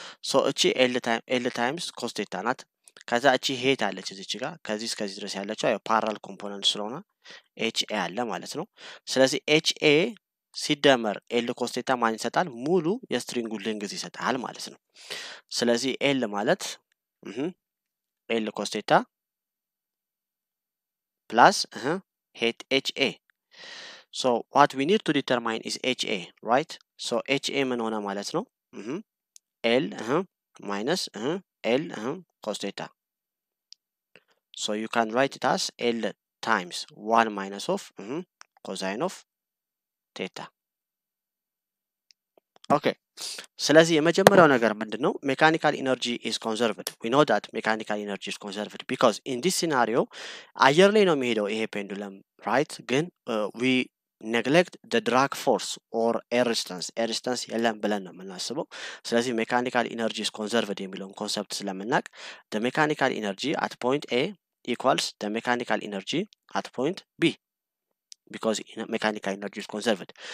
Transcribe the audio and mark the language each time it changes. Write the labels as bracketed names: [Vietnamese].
[Amharic] so እቺ ኤል ታይምስ cos theta ናት። ከዛ እቺ ሄት አለች እዚች ጋር ከዚህ እስከዚህ ድረስ ያለችው ያው ፓራል ኮምፖነንት ስለሆነ ኤች ኤ አለ ማለት ነው። ስለዚህ ኤች ኤ ሲደመር ኤል ኮስ ቴታ ማን ይሰጣል ሙሉ የስትሪንጉ ሌንግዝ ይሰጣል ማለት ነው። ስለዚህ ኤል ማለት ኤል ኮስ ቴታ ፕላስ ሄት ኤች ኤ [English] so what we need to determine is HA, right? [Amharic] so HA ምን ሆነ ማለት ነው ኤል minus L cos theta. [English] so you can write it as L times 1 minus of cosine of theta. [Amharic] okay, ስለዚህ የመጀመሪያው ነገር ምንድነው ሜካኒካል ኢነርጂ [English] is conserved. we know that mechanical energy is conserved because in this scenario [Amharic] አየር ላይ ነው የሚሄደው ይሄ ፔንዱለም [English] right ግን we neglect the drag force or air resistance [Amharic] የለም ብለን ነው የምናስበው። [English] ስለዚህ ሜካኒካል ኢነርጂ is conserved [Amharic] የሚለውን ኮንሰፕት ስለምናቅ [English] the mechanical energy at point A equals the mechanical energy at point B because mechanical energy is conserved.